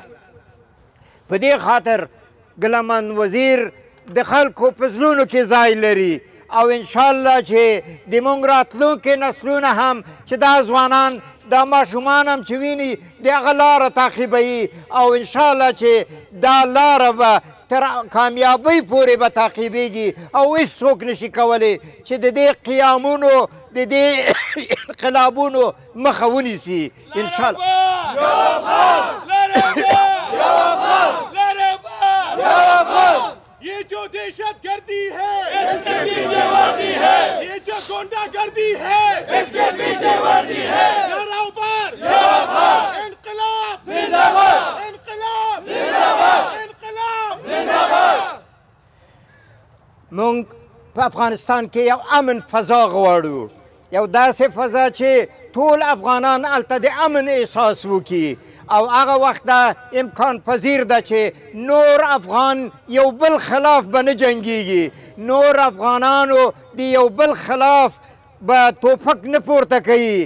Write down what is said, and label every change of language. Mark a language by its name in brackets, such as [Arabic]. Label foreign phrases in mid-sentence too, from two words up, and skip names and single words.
[Pashto] په دې خاطر ګلمن وزیر د خلکو په زړونو کې ځای لري او انشاءالله چې د مونږ راتلونکي نسلونه هم چې دا ځوانان، دا ماشومان هم چې ویني د هغه لاره تعقیبوي او انشاءالله چې دا لاره به تر کامیابۍ پورې به تعقیبېږي او هېڅوک نشي کولی چې د دې قیامونو، د دې انقلابونو مخه ونیسي انشاءالله. [Urdu] یہ جو دہشت گردی ہے اس کے پیچھے وردی ہے، یہ جو غنڈہ گردی ہے اس کے پیچھے وردی ہے. लरोबर! انقلاب زندہ باد! انقلاب زندہ باد! انقلاب زندہ باد! [Pashto] مونږ په افغانستان کې یو امن فضا غواړو، یو داسې فضا چې ټول افغانان هلته د امن احساس وکړي او هغه وخت دا امکان پذیر ده چې نور افغان یو بل خلاف به نه جنګیږي، نور افغانانو د یو بل خلاف به توپک نه پورته کوي.